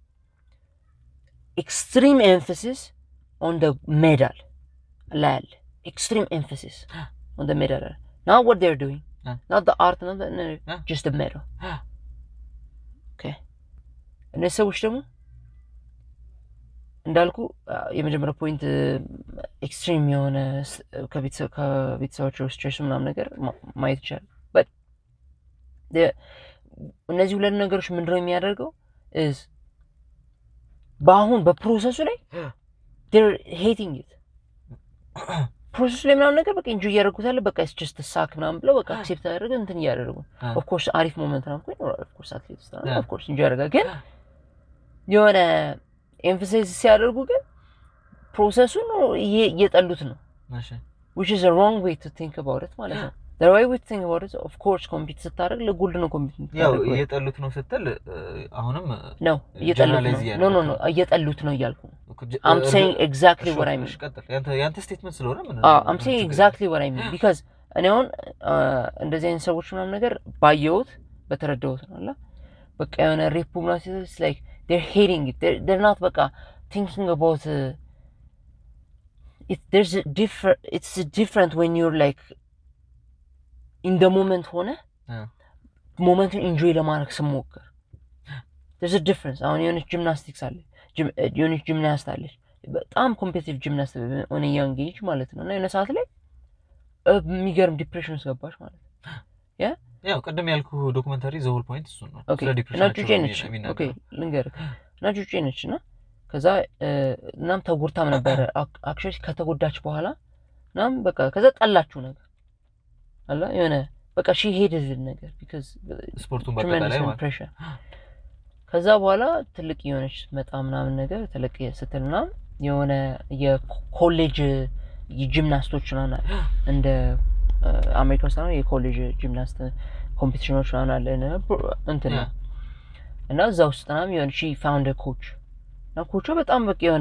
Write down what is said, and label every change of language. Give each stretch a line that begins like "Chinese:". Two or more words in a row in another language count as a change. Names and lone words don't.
English: extreme emphasis on the medal lal extreme emphasis on the medal not what they're doing not the art not the, just the medal okay
Amharic: እነዚህ ሰዎች ደግሞ እንዳልኩ የመጀመሪያ ፖይንት ኤክስትሪም የሆነ ከቤተሰባቸው ስትሬስ ምናምን ነገር ማየት ይችላል but እነዚህ ሁለት ነገሮች ምንድነው የሚያደርገው is በአሁን በፕሮሰሱ ላይ they're
English: hating it
Amharic: ፕሮሰሱ ላይ ምናምን ነገር በቃ ኢንጆይ ያደርጉት አለ በቃ
English: it's just a suck
Amharic: ምናምን ብለው በቃ አክሴፕት ያደርጉ እንትን ያደርጉ
English: of course
Amharic: አሪፍ ሞመንት ነው
English: of course
Amharic: አትሌት
English: of course
Amharic: ኢንጆይ ያደርጋ ግን የሆነ ኤምፋሲስ ሲያደርጉ ግን ፕሮሰሱን እየጠሉት ነው
English: which is a wrong way to think about it
Amharic: ማለት ነው
English: the way we think about it of course
Amharic: ኮምፒት ስታደርግ ለጎልድ ነው ኮምፒት ያው እየጠሉት ነው ስትል አሁንም ነው እየጠሉት ነው no እየጠሉት ነው እያልኩ
English: I'm saying exactly what I mean
Amharic: ያንተ ስቴትመንት ስለሆነ ምን
English: I'm saying exactly what I mean
Amharic: because እኔ አሁን እንደዚህ አይነት ሰዎች ምናምን ነገር ባየሁት በተረዳሁት ነው አላ በቃ የሆነ ሬፕ ምናምን
English: like they're hating it they're not
Amharic: በቃ
English: thinking about it's different when you're like in the moment
Amharic: ሆነ ሞመንቱን ኢንጆይ ለማድረግ ስሞክር
English: there's a difference
Amharic: አሁን የሆነች ጂምናስቲክስ አለ የሆነች ጂምናስት አለች በጣም
English: competitive gymnast
Amharic: ሆነ
English: young age
Amharic: ማለት ነው እና የሆነ ሰዓት ላይ የሚገርም ዲፕሬሽን ውስጥ ገባች ማለት ነው ያው ቀደም ያልኩ
English: documentary the whole point
Amharic: እሱ ነው ስለ ዲፕሬሽን ኦኬ ልንገርህ ናጁ ነች እና ከዛ እናም ተጎድታም ነበር አክቹዋሊ ከተጎዳች በኋላ እናም በቃ ከዛ ጠላችሁ ነገር አላ የሆነ በቃ
English: she hated the
Amharic: ነገር because ስፖርቱን በተለይ ማለት ከዛ በኋላ ትልቅ የሆነች መጣ ምናምን ነገር ትልቅ ስትልና የሆነ የኮሌጅ ጂምናስቶች ምናምን እንደ አሜሪካ ውስጥ ነው የኮሌጅ
English: gymnast competitions
Amharic: ምናምን አለ እንትን እና እዛው ውስጥ ነው የሆነ
English: she found a coach
Amharic: እና ኮቹ በጣም በቃ የሆነ